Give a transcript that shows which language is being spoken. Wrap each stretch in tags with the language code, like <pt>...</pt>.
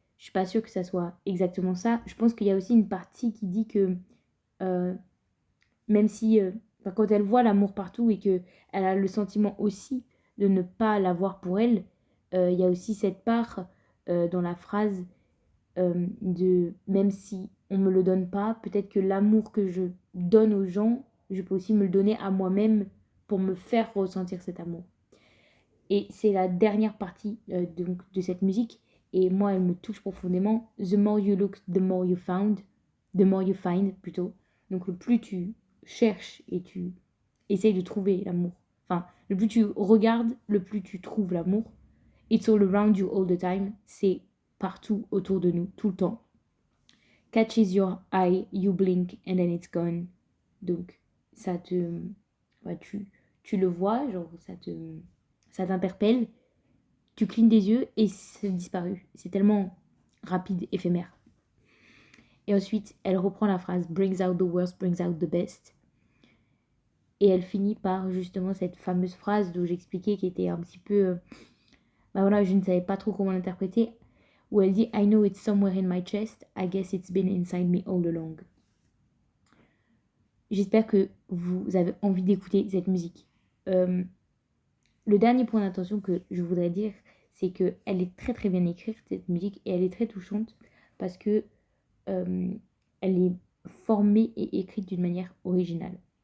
<fr>Je suis pas sûre que ça soit exactement ça. Je pense qu'il y a aussi une partie qui dit que euh, même si enfin, quand elle voit l'amour partout et que elle a le sentiment aussi de ne pas l'avoir pour elle, il y a aussi cette part dans la phrase de même si on me le donne pas, peut-être que l'amour que je donne aux gens, je peux aussi me le donner à moi-même pour me faire ressentir cet amour. Et c'est la dernière partie donc, de cette musique. Et moi, elle me touche profondément.</fr> <en>The more you look, the more you found. The more you find, plutôt.</en> <fr>Donc, le plus tu cherches et tu essayes de trouver l'amour. Enfin, le plus tu regardes, le plus tu trouves l'amour.</fr> <en>It's all around you all the time.</en> <fr>C'est partout autour de nous, tout le temps.</fr> <en>Catches your eye, you blink, and then it's gone.</en> <fr>Donc, ça te... ouais, tu le vois, genre, ça t'interpelle, tu clignes des yeux et c'est disparu. C'est tellement rapide, éphémère. Et ensuite, elle reprend la phrase</fr> <en>brings out the worst, brings out the best.</en> <fr>Et elle finit par justement cette fameuse phrase dont j'expliquais qui était un petit peu. Bah voilà, je ne savais pas trop comment l'interpréter. Où elle dit</fr> <en>I know it's somewhere in my chest, I guess it's been inside me all along.</en> <fr>J'espère que vous avez envie d'écouter cette musique. Le dernier point d'attention que je voudrais dire, c'est qu'elle est très très bien écrite, cette musique, et elle est très touchante parce que elle est formée et écrite d'une manière originale.</fr>